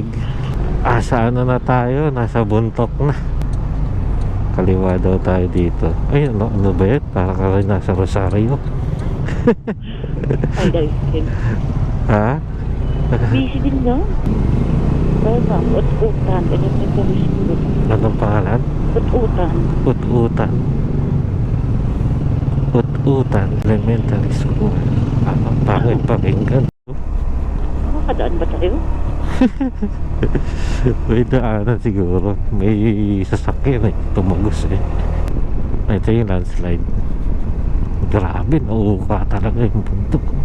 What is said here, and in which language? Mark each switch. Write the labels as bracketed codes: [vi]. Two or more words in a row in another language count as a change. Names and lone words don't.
[tl] Asa ano na tayo, nasa buntok na. Kaliwa daw tayo dito. Ay, ano ba yun? Para ka rin nasa Rosario. Ay, guys. Ha? Busy din daw. Pero ut-utan. Ganyan yung kami siguro. Anong pangalan? Ut-utan. Ut-utan. Ut-utan Elementary School. Ano, pangit pakinggan. Makakadaan ba tayo? May daanan siguro. May sasakyan eh. Tumagos eh. Ito yung landslide. Grabe, nauuka talaga yung bundok.